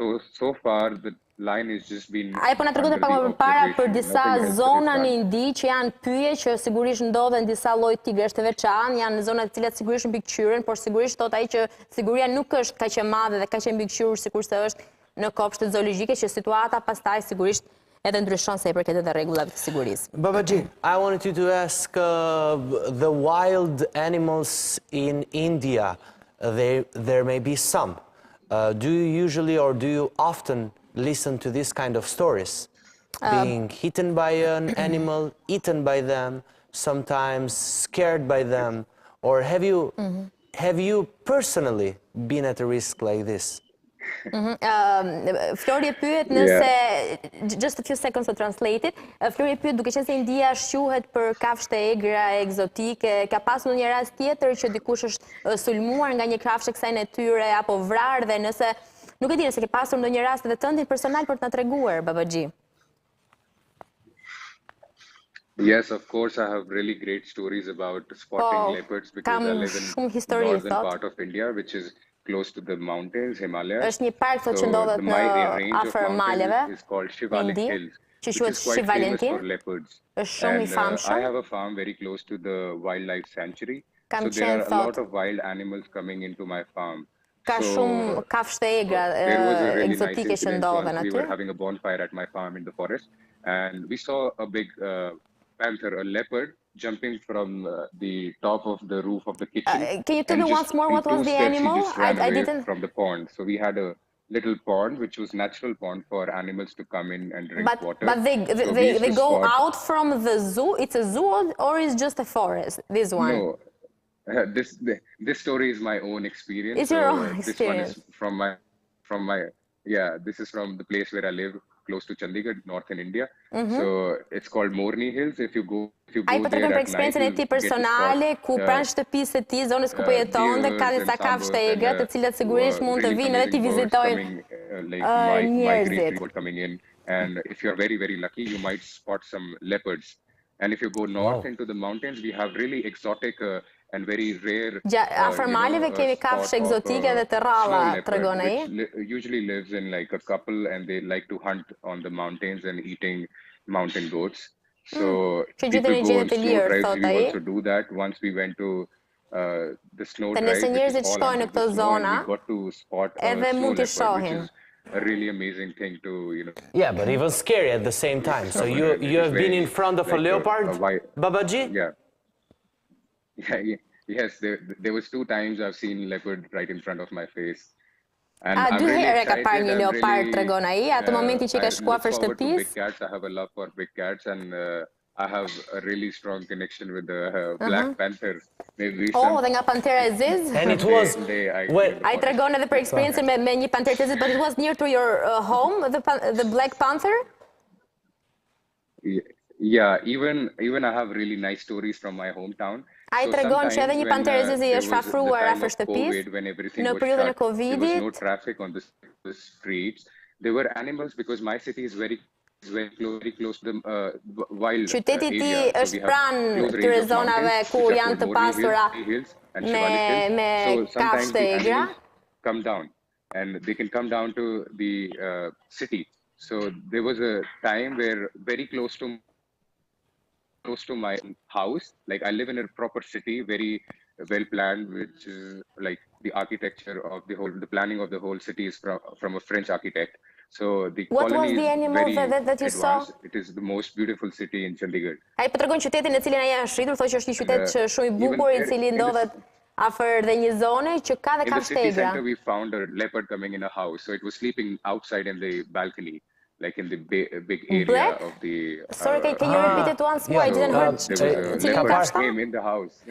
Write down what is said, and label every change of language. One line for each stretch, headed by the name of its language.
English: So far the line has just been.
Albanian: Ai po na tregonte pak më përpara për disa zona në Indi që janë pyje që sigurisht ndodhen disa lloj tigresh të veçantë, janë zona të cilat sigurisht mbikëqyren, por sigurisht thot ai që siguria nuk është kaq e madhe dhe kaq e mbikëqyrur sikurse është në kopshtet zoologjike, që situata pastaj sigurisht edhe ndryshon se i përket edhe rregullave të sigurisë.
English: Babaji, I wanted you to ask the wild animals in India. There may be some. Do you usually or do you often listen to this kind of stories? Being hidden by an animal, eaten by them, sometimes scared by them, or have you personally been at a risk like this?
Albanian: Flori e pyet nëse,
English: just a few seconds to translate it,
Albanian: Flori e pyet duke qenë se India shquhet për kafshë të egra, egzotike, ka pasur ndonjë rast tjetër që dikush është sulmuar nga një kafshë kësaj natyre apo vrarë, dhe nëse nuk e di nëse ke pasur ndonjë rast edhe tëndin personal për të na treguar, Babaji.
English: Yes, of course, I have really great stories about spotting leopards because I live in the northern part of India, which is close to the mountains, Himalayas.
Albanian: Është një park që ndodhet në afër maleve.
English: It's called Shivalik Hills, which is quite famous for leopards. And I have a farm very close to the wildlife sanctuary, so there are a lot of wild animals coming into my farm.
Albanian: Ka shumë kafshë të egra egzotike që ndodhen aty.
English: We were having a bonfire at my farm in the forest, and we saw a big panther, a leopard, jumping from the top of the roof of the kitchen. Can you tell me once more what was the animal? I didn't. From the pond. So we had a little pond, which was natural pond for animals to come in and drink water. But they go out from the zoo? It's a zoo or is just a forest, this one? No. This story is my own experience. It's your own experience. This one is from my this is from the place where I live, close to Chandigarh, northern India. So it's called Morning Hills. If you go
Albanian: Ai po tregon për eksperiencën e tij personale, ku pranë shtëpisë së tij, zonës ku po jetonte, ka disa kafshë të egra, të cilat sigurisht mund të vinë edhe të vizitojnë njerëzit.
English: And if you're very, very lucky, you might spot some leopards. And if you go north into the mountains, we have really exotic and very rare
Albanian: afër maleve kemi kafshë egzotike dhe të rralla, tregon ai.
English: Usually lives in like a couple and they like to hunt on the mountains and eating mountain goats. So people go on snow drives, we also do that. Once we went to the snow drive,
Albanian: nëse njerëzit shkojnë në këto zona,
English: we got to spot
Albanian: edhe mund të shohin.
English: A really amazing thing to, you know. Yeah, but even scary at the same time. So you have been in front of a leopard, Babaji? Yeah. Yes, there was 2 times I've seen leopard right in front of my face. And
Albanian: dy herë ka parë një leopard, tregon ai, atë momentin që ka shkuar për shtëpisë.
English: I have a love for big cats and I have a really strong connection with the Black Panther.
Albanian: Dhe nga Pantera e Zezë?
English: And it was...
Albanian: Ai tregon edhe për eksperiencën me një panterë të zezë,
English: but it was near to your home, the Black Panther? Yeah, even I have really nice stories from my hometown.
Albanian: Ai tregon që edhe një panterë e zezë i është afruar afër shtëpisë në periudhën e Covidit.
English: There was no traffic on the streets. There were animals because my city is very close to the wild
Albanian: Qyteti ti është pranë këtyre zonave ku janë të pasura me kafshë egra.
English: Come down and they can come down to the city. So there was a time where very close to my house, like I live in a proper city, very well planned, which is like the architecture of the planning of the whole city is from a French architect. So the colony is very advanced. It is the most beautiful city in Chandigarh.
Albanian: Ai po tregon qytetin në cilin ai është rritur, thotë që është një qytet shumë i bukur, i cili ndodhet afër dhe një zone që ka dhe kafshë egra.
English: In the city center we found a leopard coming in a house, so it was sleeping outside in the balcony, like in the big area of the... Sorry, can you repeat it once more? I didn't heard. There was a leopard came in the house.